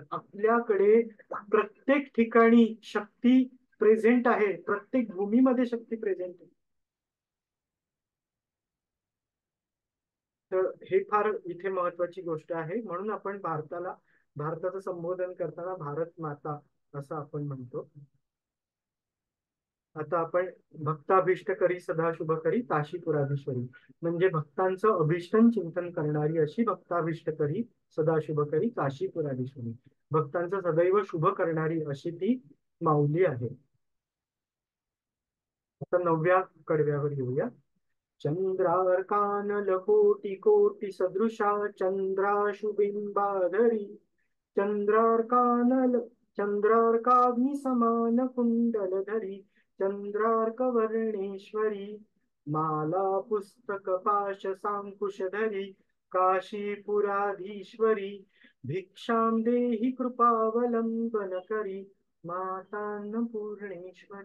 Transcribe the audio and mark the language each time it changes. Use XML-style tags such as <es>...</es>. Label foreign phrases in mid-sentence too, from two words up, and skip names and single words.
<mr>आपल्याकडे प्रत्येक ठिकाणी शक्ती प्रेझेंट आहे, प्रत्येक भूमीमध्ये शक्ती प्रेझेंट आहे. तर हे फार इथे महत्वाची गोष्ट आहे. म्हणून आपण भारताचं संबोधन करताना भारत माता असं आपण म्हणतो. आता आपण</mr> <sa>भक्ताभिष्ट करी सदाशुभ करी काशीपुराधीश्वरी,</sa> <mr>म्हणजे भक्तांचं अभिष्टन चिंतन करणारी अशी</mr> <sa>भक्ताभिष्ट करी सदाशुभ करी काशीपुराधीश्वरी,</sa> <mr>भक्तांचं सदैव शुभ करणारी अशी ती माऊली आहे. आता 9व्या कडव्यावर येऊया.</mr> <sa>चंद्रार्कानल कोटी कोटी सदृशा चंद्राशुबिंबाधरी, चंद्रार्कानल चंद्रार्काग्नि समान कुंडलधरी, चंद्रार्कवर्णेश्वरी, माला पुस्तक पाश सांकुशधरी, काशीपुराधीश्वरी, भिक्षां देहि कृपावलंबन करी, मातान्नपूर्णेश्वरी.</sa>